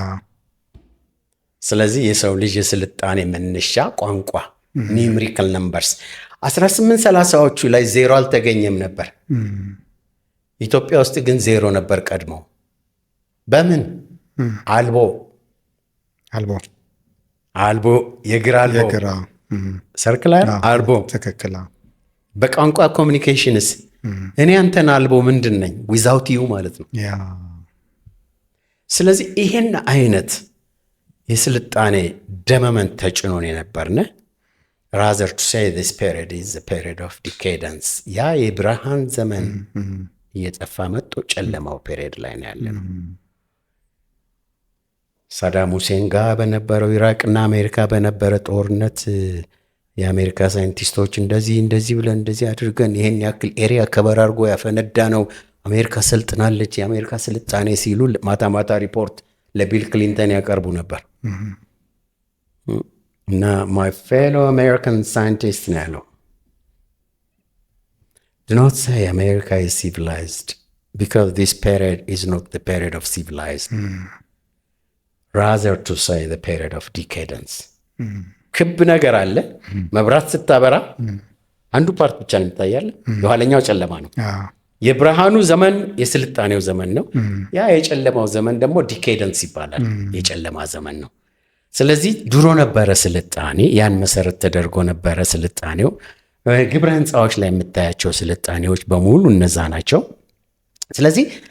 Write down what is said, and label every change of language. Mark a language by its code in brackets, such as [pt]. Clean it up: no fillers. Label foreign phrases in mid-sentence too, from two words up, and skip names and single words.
[am] ስለዚህ የሰው ልጅ የስልጣኔ መነሻ ቋንቋ [en] numerical numbers [am] 1830ዎቹ ላይ 0 አልተገኘም ነበር። ኢትዮጵያ ውስጥ ግን 0 ነበር ቀድሞ። በምን አልቦ የግራ አልቦ ሰርክላር አልቦ ትክክል። በቋንቋ ኮሚኒኬሽንስ እኔ አንተን አልቦ ምንድን ነኝ? [en] without you [am] ማለት ነው። ስለዚህ ይሄን አይነት የስልጣኔ ደመመን ተጭኖን የነበርነ [en] rather to say this period is a period of decadence። [am] ያ የብርሃን ዘመን እየጠፋ መጥቶ ጨለማው ፔሪየድ ላይ ነው ያለ ነው። ሳዳም ሁሴን ጋር በነበረው ኢራቅና አሜሪካ በነበረ ጦርነት የአሜሪካ ሳይንቲስቶች እንደዚህ ብለን እንደዚህ አድርገን ይሄን ያክል ኤሪያ ከበር አድርጎ ያፈነዳ ነው አሜሪካ ሰልጥናለች፣ የአሜሪካ ስልጣኔ ሲሉ ማታ ማታ ሪፖርት ለቢል ክሊንተን ያቀርቡ ነበር። [en] እና my fellow American scientist [am] ነው ያለው፣ [en] do not say America is civilized because this period is not the period of civilized. Rather to say the period of decadence. [am] ክብ ነገር አለ። መብራት ስታበራ አንዱ ፓርት ብቻ ነው የሚታያል፣ የኋለኛው ጨለማ ነው። የብርሃኑ ዘመን የስልጣኔው ዘመን ነው። ያ የጨለማው ዘመን ደግሞ ዲኬደንስ ይባላል፣ የጨለማ ዘመን ነው። ስለዚህ ድሮ ነበረ ስልጣኔ፣ ያን መሰረት ተደርጎ ነበረ ስልጣኔው። ግብረ ህንፃዎች ላይ የምታያቸው ስልጣኔዎች በሙሉ እነዛ ናቸው። ስለዚህ